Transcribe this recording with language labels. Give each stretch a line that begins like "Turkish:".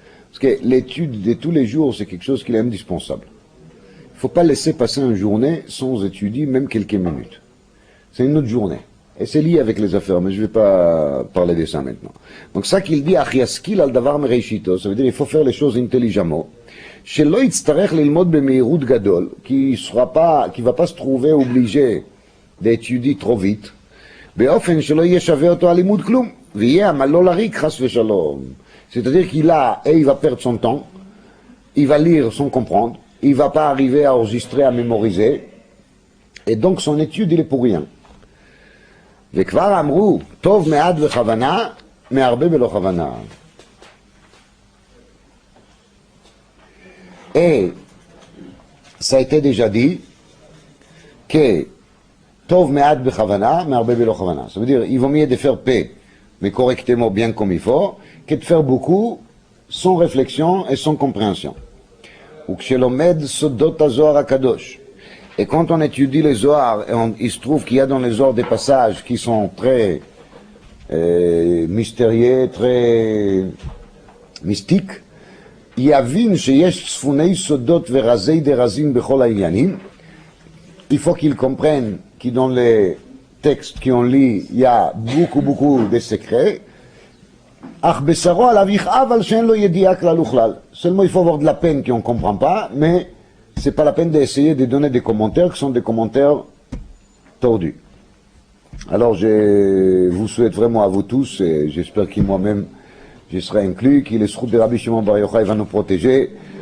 French: Parce que l'étude de tous les jours, c'est quelque chose qui est indispensable. Il ne faut pas laisser passer une journée sans étudier même quelques minutes. C'est une autre journée. Et c'est lié avec les affaires, mais je ne vais pas parler de ça maintenant. Donc ça qu'il dit,
Hebrew: Achiaskil al davar mereishito,
French: ça veut dire qu'il faut faire les choses intelligemment.
Hebrew: שלא יצטרך ללמוד במהירות גדול, כי
French: va pas se trouver obligé d'étudier trop vite,
Hebrew: באופן שלא יהיה שווה אותו הלימוד כלום, ויהיה עמלו לריק חס ושלום.
French: C'est-à-dire qu'il va perdre son temps, il va lire sans comprendre, il va pas arriver à enregistrer, à mémoriser, et donc son étude il est pour rien.
Hebrew: וכבר אמרו, טוב מעט בכוונה, מהרבה בלא כוונה.
French: Et ça a été déjà dit que
Hebrew: Tov me'at bechavana, me'arbe belo chavana.
French: Ça veut dire il vaut mieux de faire paix, mais correctement, bien comme il faut, que de faire beaucoup sans réflexion et sans compréhension.
Hebrew: Ou que l'omed sodot hazohar hakadosh.
French: Et quand on étudie les Zohar, il se trouve qu'il y a dans les Zohar des passages qui sont très mystérieux, très mystiques.
Hebrew: יבין שיש צפוני סודות ורזי דרזים בכל העניינים.
French: Il faut qu'ils comprennent que dans les textes qu'on lit, il y a beaucoup de secrets.
Hebrew: אך בשרו עליו יכאב על שאין לו ידיעה כלל וכלל.
French: Seulement il faut avoir de la peine qu'on ne comprend pas, mais c'est pas la peine d'essayer de donner des commentaires qui sont des commentaires tordus. Alors je vous souhaite vraiment à vous tous, et j'espère que moi-même je serai inclus, que les Zchut de Rabbi Shimon Bar Yochai va nous protéger.